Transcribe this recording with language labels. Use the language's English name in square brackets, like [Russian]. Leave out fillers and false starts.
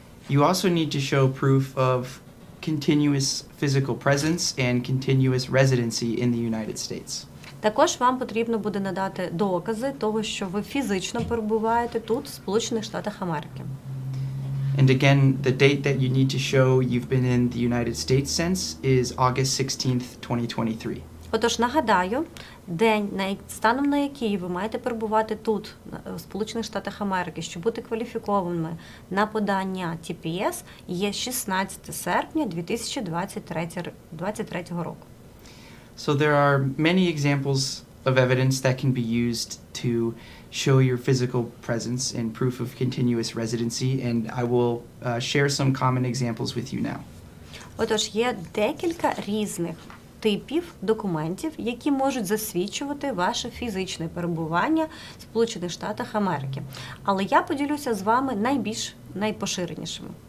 [English] You also need to show proof of continuous physical presence and continuous residency in the United States. [Ukrainian] Також вам потрібно буде надати докази того, що ви фізично перебуваєте тут, в Сполучених Штатах Америки. [English] And again, the date that you need to show you've been in the United States since is August 16th, 2023. [Ukrainian] Отож, нагадаю, день, станом на який ви маєте перебувати тут, в Сполучених Штатах Америки, щоб бути кваліфікованими на подання TPS, є 16 серпня 2023 року. [English] So there are many examples of evidence that can be used to show your physical presence and proof of continuous residency, and I will share some common examples with you now. [Ukrainian] Отож, є декілька різних типів документів, які можуть засвідчувати ваше фізичне перебування в Сполучених Штатах Америки. Але я поділюся з вами найпоширенішими.